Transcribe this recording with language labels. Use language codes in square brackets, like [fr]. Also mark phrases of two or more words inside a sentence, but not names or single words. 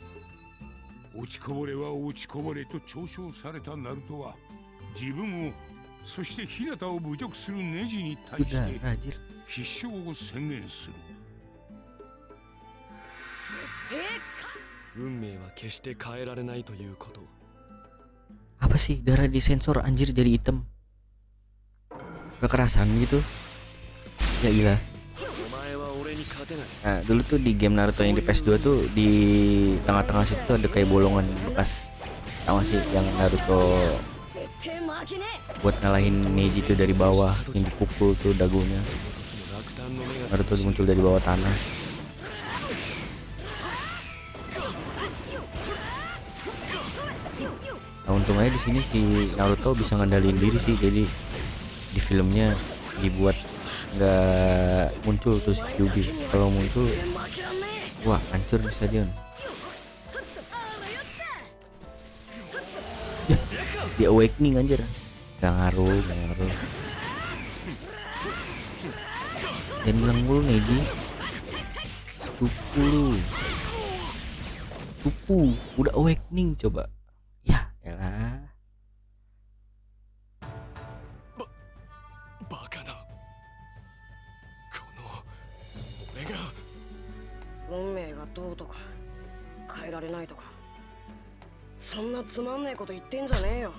[ja] 落ちこぼれは落ちこぼれと嘲笑されたナルトは、自分をそしてヒナタを侮辱するネジに対して [id] Udah, rajin. [ja] 必勝を宣言する。運命は決して変えられないということ。 [id] Apa sih darah disensor anjir jadi hitam? Kekerasan gitu. Ya gila. [ja] お前は俺に勝てない。 [id] Nah, dulu tuh di game Naruto yang di PS2 tuh di tengah-tengah situ tuh ada kayak bolongan bekas. Sama sih yang Naruto [ja] 絶対負けねえ。 [id] buat ngalahin Neji tuh dari bawah, yang dipukul tuh dagunya. [ja] 落胆の目が [id] Naruto muncul dari bawah tanah. Nah, untung aja di sini si Naruto bisa ngendaliin diri sih, jadi di filmnya dibuat nggak muncul tuh si Kyuubi. Kalau muncul, [ja] 負けらんね [id] wah hancur di stadion. Ya, di awakening anjir. Gak ngaruh. Jangan bilang mulu Neji. Cupu, udah awakening coba. Ya, elah. [ja] バカな。この俺が。運命がどうとか変えられないとか、そんなつまんねえこと言ってんじゃねえよ。